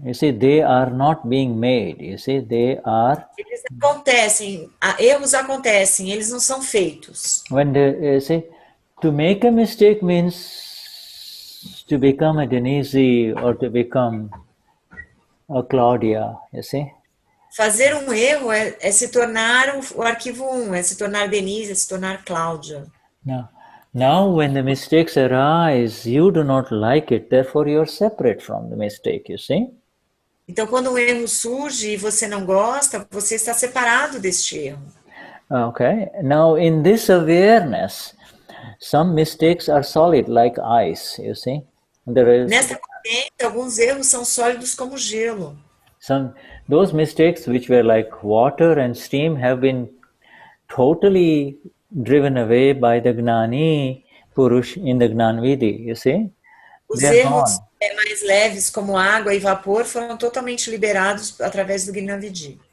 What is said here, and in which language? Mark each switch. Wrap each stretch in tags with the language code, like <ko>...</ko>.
<en>You see, they are not being made. You see, they are.</en> <pt>Eles acontecem, erros acontecem, eles não são feitos.</pt> <en>When you see, to make a mistake means to become a Denize or to become a Claudia. You see.</en> <pt>Fazer um erro é se tornar o arquivo 1, é se tornar Denize, é se tornar Claudia.</pt> <en>Now when the mistakes arise, you do not like it, therefore you are separate from the mistake, you see?</en> <pt>Então quando um erro surge e você não gosta, você está separado deste erro.</pt> <en>Okay, now in this awareness, some mistakes are solid like ice, you see?</en> <pt>Nesta consciência, alguns erros são sólidos como gelo.</pt> <en>those mistakes which were like water and steam have been totally driven away by the Gnani Purush in the Gnanvidhi, you see.</en> <pt>Os</pt> <en>They're</en> <pt>erros</pt> <en>gone.</en> <pt>mais leves, como água e vapor, foram totalmente liberados através do Gnanvidhi.</pt>